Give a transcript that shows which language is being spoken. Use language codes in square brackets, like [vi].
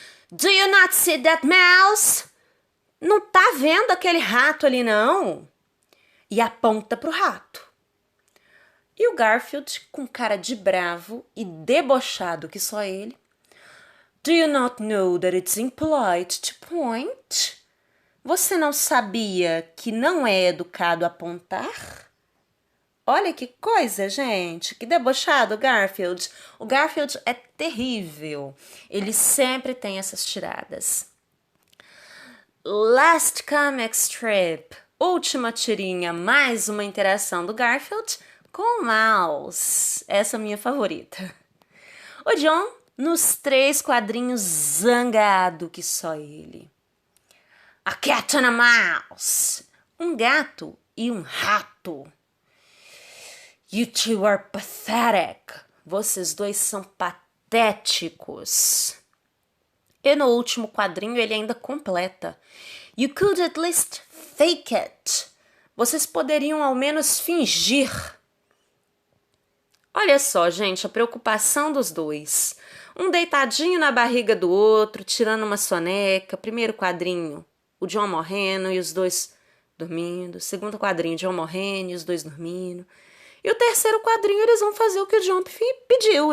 [en] Do you not see that mouse? [pt] Não tá vendo aquele rato ali, não? E aponta pro rato. E o Garfield, com cara de bravo e debochado que só ele. [en] Do you not know that it's impolite to point? [pt] Você não sabia que não é educado apontar? Olha que coisa, gente. Que debochado o Garfield. O Garfield é terrível. Ele sempre tem essas tiradas. [en] Last comic strip. [pt] Última tirinha, mais uma interação do Garfield com o mouse. Essa é a minha favorita. O John, nos 3 quadrinhos, zangado que só ele. [en] A cat and a mouse. [pt] Um gato e um rato. [en] You two are pathetic. [pt] Vocês dois são patéticos. E no último quadrinho ele ainda completa. [en] You could at least fake it. [pt] Vocês poderiam ao menos fingir. Olha só, gente, a preocupação dos dois. Um deitadinho na barriga do outro, tirando uma soneca. Primeiro quadrinho, o John morrendo e os dois dormindo. Segundo quadrinho, John morrendo e os dois dormindo. E o terceiro quadrinho, eles vão fazer o que o John pediu.